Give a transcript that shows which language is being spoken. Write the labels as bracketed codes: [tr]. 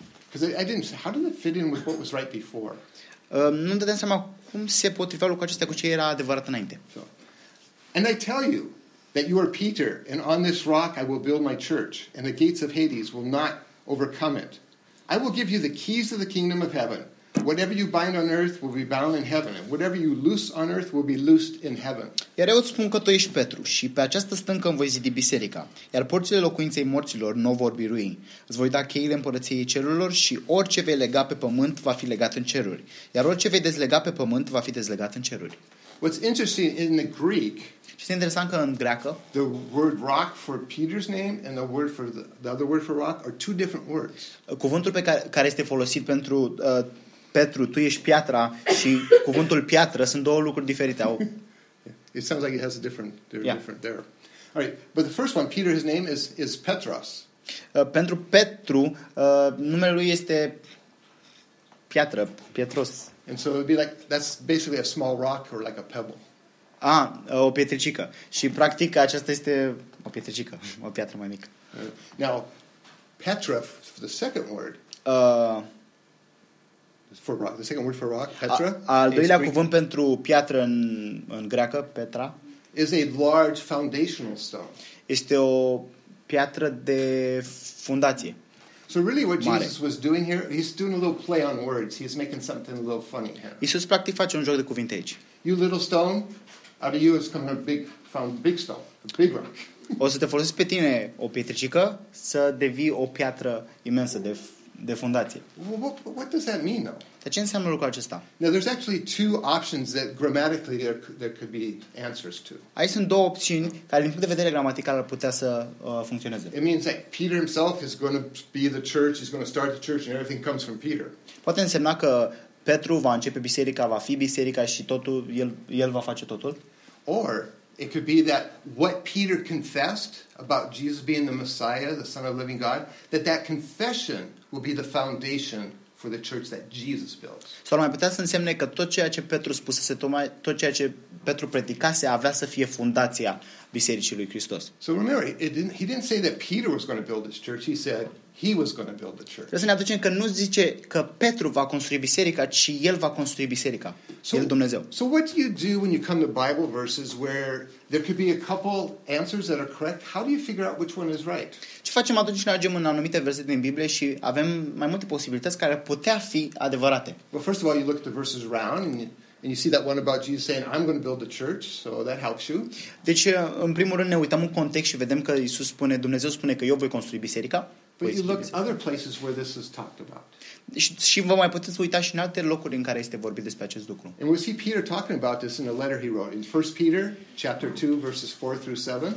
[en] Because I didn't, how did it fit in with what was right before? [ro] Nu îmi dădeam seama cum se potrivea lucrul acesta cu ce era adevărat înainte. [en] So, and I tell you that you are Peter, and on this rock I will build my church, and the gates of Hades will not overcome it. I will give you the keys of the kingdom of heaven. Whatever you bind on earth will be bound in heaven, and whatever you loose on earth will be loosed in heaven. [ro] Iar eu îți spun că tu ești Petru, și pe această stâncă îmi voi zidi biserica, iar porțile locuinței morților nu vor birui. Îți voi da cheile împărăției cerurilor, și orice vei lega pe pământ va fi legat în ceruri, iar orice vei dezlega pe pământ va fi dezlegat în ceruri. [en] What's interesting in the Greek, [ro] ce este interesant că în greacă, [en] the word rock for Peter's name and the word for the other word for rock are two different words. [ro] Cuvântul pe care este folosit pentru Petru, tu ești piatra, și cuvântul piatră sunt două lucruri diferite. [en] It sounds like it has a different, they're different there. All right, but the first one, Peter, his name is Petros. [ro] Pentru Petru, numele lui este piatră, Petros. [en] And so it would be like, that's basically a small rock or like a pebble. [ro] Ah, o pietricică. Și practic aceasta este o pietricică, o piatră mai mică. [en] Right. Now, Petra, for the second word, for rock, the second word for rock, Petra. [ro] Al doilea cuvânt pentru piatră în greacă, Petra. [en] Is a large foundational stone. [ro] Este o piatră de fundație. [en] So really what mare. Jesus was doing here, he's doing a little play on words. He's making something a little funny here. [ro] Iisus practic face un joc de cuvinte aici. [en] You little stone, out of you is coming a big stone, a big rock. [ro] O să te folosesc pe tine o pietricică să devii o piatră imensă de fundație. [en] Well, what does that mean, though? [ro] Dar ce înseamnă lucrul acesta? [en] Now, there's actually two options that grammatically there could be answers to. [ro] Aici sunt două opțiuni care, din punct de vedere gramatical, ar putea să funcționeze. [en] It means that Peter himself is going to be the church, he's going to start the church, and everything comes from Peter. [ro] Poate însemna că Petru va începe biserica, va fi biserica și totul, el va face totul. [en] Or it could be that what Peter confessed about Jesus being the Messiah, the Son of the Living God, that confession will be the foundation for the church that Jesus built. [ro] Sau mai putea să însemne că tot ceea ce Petru spusese, tot ceea ce Petru predicase, avea să fie fundația bisericii lui Hristos. [en] So remember, he didn't say that Peter was going to build this church. He said he was going to build the church. [ro] Trebuie să ne aducem că nu zice că Petru va construi biserica, ci el va construi biserica. El Dumnezeu. [en] So what do you do when you come to Bible verses where there could be a couple answers that are correct? How do you figure out which one is right? [ro] Ce facem atunci când ajungem în anumite versete din Biblie și avem mai multe posibilități care putea fi adevărate? [en] Well, first of all, you look at the verses around and you see that one about Jesus saying, I'm going to build the church, so that helps you. [ro] Deci, în primul rând, ne uităm în context și vedem că Iisus spune, Dumnezeu spune că eu voi construi biserica. [en] But you look at other places where this is talked about. [ro] Și vă mai puteți uita și în alte locuri în care este vorbit despre acest lucru. [en] And we see Peter talking about this in a letter he wrote in 1 Peter chapter 2 verses 4 through 7.